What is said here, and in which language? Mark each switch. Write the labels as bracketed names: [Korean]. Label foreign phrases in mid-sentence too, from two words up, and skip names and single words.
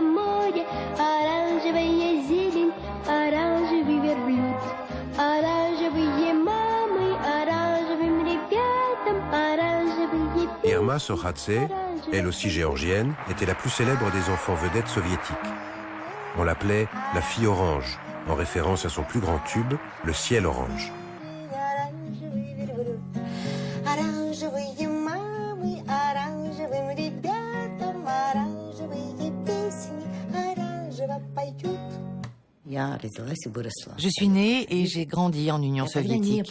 [Russian] море, оранжевая зелень, оранжевый верблюд, оранжевые мамы, оранжевым ребятам, оранжевые... [French] Irma Sokhadze, elle aussi géorgienne, était la plus célèbre des enfants vedettes soviétiques. On l'appelait la fille orange, en référence à son plus grand tube, le ciel orange. Je suis née et j'ai grandi en Union soviétique.